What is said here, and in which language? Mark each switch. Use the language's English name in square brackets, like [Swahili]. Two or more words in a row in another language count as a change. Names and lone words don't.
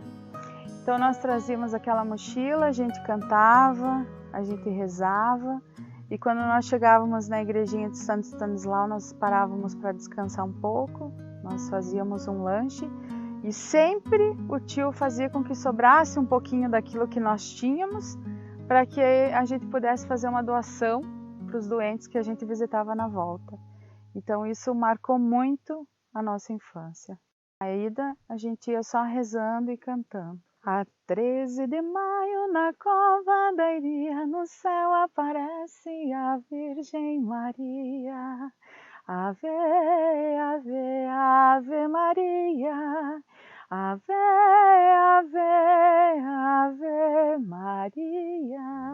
[Portuguese] Então nós trazíamos aquela mochila, a gente cantava, a gente rezava, e quando nós chegávamos na igrejinha de Santo Stanislau, nós parávamos para descansar um pouco, nós fazíamos um lanche, e sempre o tio fazia com que sobrasse um pouquinho daquilo que nós tínhamos, para que a gente pudesse fazer uma doação para os doentes que a gente visitava na volta. Então isso marcou muito a nossa infância. A ida, a gente ia só rezando e cantando. A 13 de maio na cova da Iria, no céu aparece a Virgem Maria. Ave, ave, ave Maria. Ave, ave, ave Maria.